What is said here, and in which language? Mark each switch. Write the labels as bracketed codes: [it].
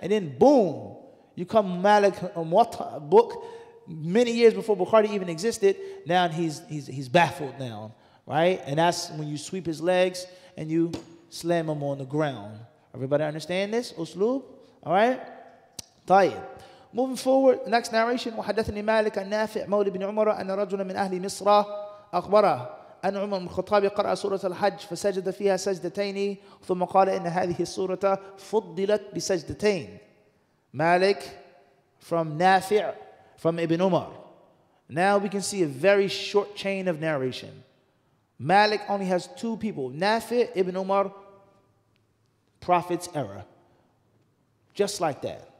[en] And then boom, you come Malik Muwatta book many years before Bukhari even existed. Now he's baffled now, right? And that's when you sweep his legs and you slam him on the ground. Everybody understand this? Uslub? All right? [ar] طيب. [en] Moving forward, the next narration. [ar] وحدثني مالك عن نافع مولى بن عمر أن رجلا من أهل مصر أخبره أن عمر بن الخطاب قرأ سورة الحج فسجد فيها سجدتين ثم قال إن هذه السورة فضلت بسجدتين. [en] Malik from Nafi' from Ibn Umar. Now we can see a very short chain of narration. Malik only has two people, Nafi', Ibn Umar, Prophet's era. Just like that.